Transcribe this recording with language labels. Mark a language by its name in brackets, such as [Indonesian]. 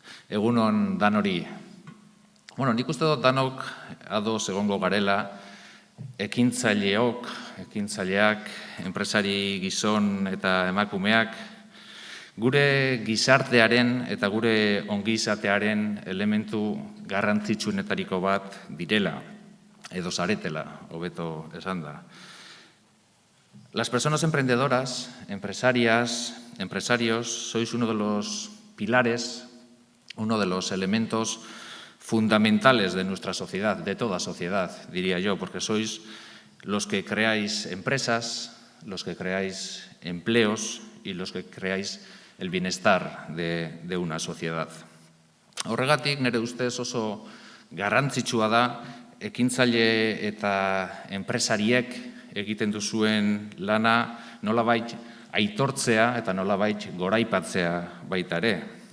[Basque] Egunon danori. Nik uste dut danok ados egongo garela, ekintzaileok, ekintzaileak, enpresari gizon eta emakumeak, gure gizartearen eta gure ongizatearen elementu garrantzitsuenetariko bat direla, edo zaretela, hobeto esan da. [Spanish] Las personas emprendedoras, empresarias, empresarios, sois uno de los pilares, uno de los elementos fundamentales de nuestra sociedad, de toda sociedad, diría yo, porque sois los que creáis empresas, los que creáis empleos y los que creáis el bienestar de una sociedad. [Basque] Horregatik, nire ustez oso garrantzitsua da, ekintzaile eta enpresariek egiten duzuen lana nolabait aitortzea eta nolabait goraipatzea baita ere.